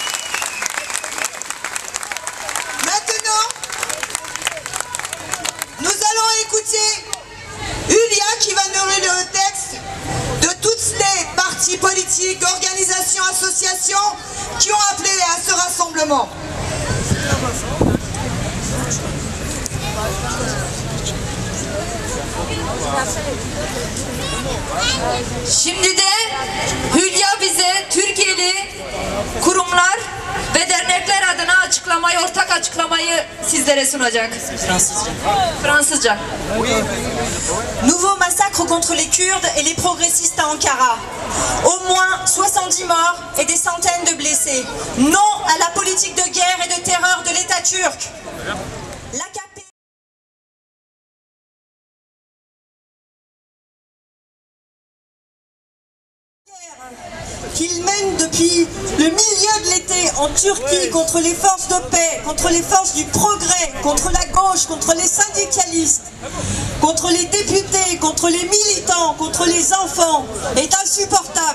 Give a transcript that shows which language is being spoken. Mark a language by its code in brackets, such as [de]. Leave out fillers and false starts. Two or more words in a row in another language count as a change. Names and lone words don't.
[fr] Maintenant, nous allons écouter Julia qui va nous lire le texte de toutes les partis politiques, organisations, associations qui ont appelé à ce rassemblement. [tr] Şimdi de Hülya bize Türkiye'li kurumlar ve dernekler adına ortak açıklamayı sizlere sunacak. Fransızca. [fr] Nouveau massacre contre les Kurdes et les progressistes à Ankara. Au moins 70 morts et des centaines de blessés. Non à la politique de guerre et de terreur de l'État turc. L'AKP qu'il mène depuis le milieu de l'été en Turquie contre les forces de paix, contre les forces du progrès, contre la gauche, contre les syndicalistes, contre les députés, contre les militants, contre les enfants, est insupportable.